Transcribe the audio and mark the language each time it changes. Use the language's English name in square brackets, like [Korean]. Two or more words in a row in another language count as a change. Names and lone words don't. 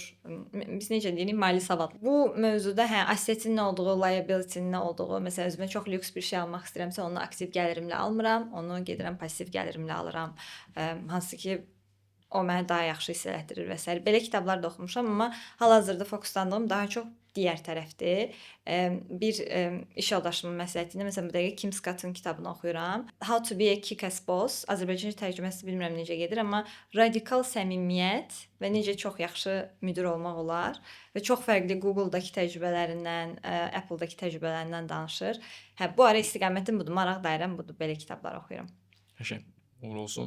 [Azerbaijani] Biz necə deyirik, mali savad. Bu mövzuda assetin nə olduğu, liability'nin nə olduğu, məsələn, özümə çox lüks bir şey almaq istəyirəmsə, onu aktiv gəlirimlə almıram, onu gedirəm passiv gəlirimlə alıram. Hansı ki o mənə daha yaxşı hiss elətdirir və s. Belə kitablar da oxumuşam, amma hal-hazırda fokuslandığım daha çox digər tərəfdir. Bir iş yoldaşımın məsləhəti ilə məsələn bu dəqiqə Kim Scott'ın kitabını oxuyuram. [English] How to be a kick-ass boss. [Azerbaijani] Azərbaycanca tərcüməsi bilmirəm necə gedir, amma radikal səmimiyyət və necə çox yaxşı müdir olmaq olar və çox fərqli Google-dakı təcrübələrindən, Apple-dakı təcrübələrindən danışır. Bu ara istiqamətim budur, maraq dairəm budur, belə kitablar oxuyuram. Qəşəng. Uğurlu olsun.